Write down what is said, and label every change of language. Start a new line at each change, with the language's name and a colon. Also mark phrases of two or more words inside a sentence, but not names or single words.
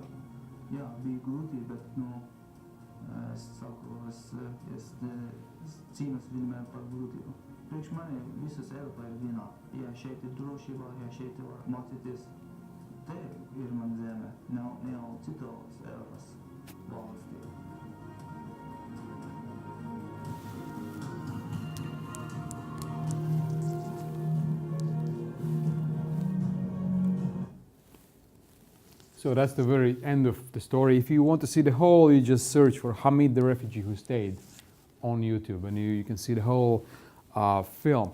Latvian: Jā, bija grūti, bet es cīnos vienmēr par grūtību. Priekš mani visas Eiropā ir vienā. Jā, šeit ir drošībā, jā, šeit var mācīties. Te ir man zeme, nav jau citos Eiropas valstī.
English: So that's the very end of the story. If you want to see the whole, you just search for Hamid the refugee who stayed on YouTube, and you can see the whole film.